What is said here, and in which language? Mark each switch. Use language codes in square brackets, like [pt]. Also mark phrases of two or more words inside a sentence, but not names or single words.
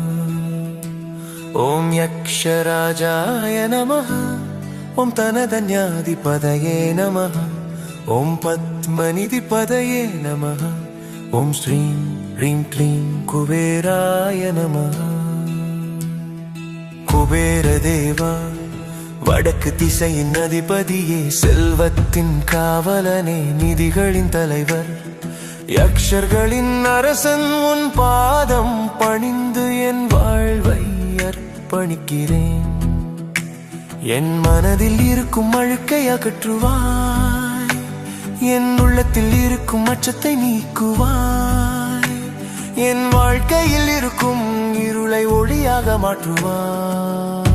[sa] ॐ यक्षराजाय नमः। ॐ तनधन्याधिपतये नमः। ॐ पद्मनिधिपतये नमः। ॐ श्रीं ह्रीं क्लीं कुबेराय नमः। [ta] कुबेरदेवा வடக்கு திசையின் அதிபதியே, செல்வத்தின் காவலனே, நிதிகளின் தலைவர், யக்ஷர்களின் அரசன், உன் பாதம் பணிந்து என் வாழ்வை அர்ப்பணிக்கிறேன். என் மனதில் இருக்கும் அழுக்கை அகற்றுவாய், என் உள்ளத்தில் இருக்கும் அச்சத்தை நீக்குவாய், என் வாழ்க்கையில் இருக்கும் இருளை ஒளியாக மாற்றுவாய்.